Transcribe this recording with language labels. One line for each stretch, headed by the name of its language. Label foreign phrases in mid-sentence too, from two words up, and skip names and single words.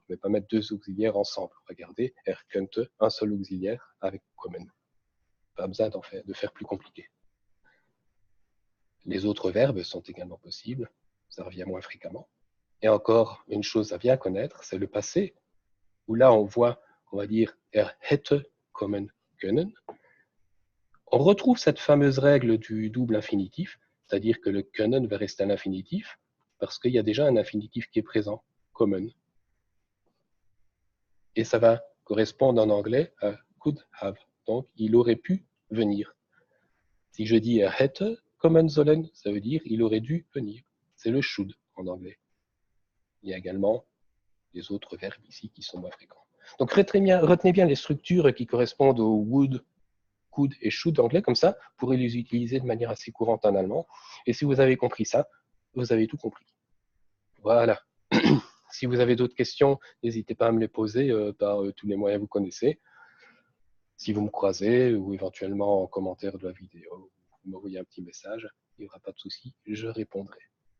French: Je ne vais pas mettre deux auxiliaires ensemble. Regardez, könnte, un seul auxiliaire avec kommen. Pas besoin de faire plus compliqué. Les autres verbes sont également possibles. Ça revient moins fréquemment. Et encore, une chose à bien connaître, c'est le passé, où là, on voit, on va dire,
German: hätte kommen können.
French: On retrouve cette fameuse règle du double infinitif, c'est-à-dire que le können va rester un infinitif, parce qu'il y a déjà un infinitif qui est présent, kommen. Et ça va correspondre en anglais à
English: could have.
French: Donc, il aurait pu venir. Si je dis
German: hätte kommen sollen,
French: ça veut dire il aurait dû venir. C'est le should en anglais. Il y a également les autres verbes ici qui sont moins fréquents. Donc, retenez bien les structures qui correspondent au would, could et should anglais, comme ça, vous pourrez les utiliser de manière assez courante en allemand. Et si vous avez compris ça, vous avez tout compris. Voilà. Si vous avez d'autres questions, n'hésitez pas à me les poser par tous les moyens que vous connaissez. Si vous me croisez ou éventuellement en commentaire de la vidéo, vous m'envoyez un petit message, il n'y aura pas de souci, je répondrai.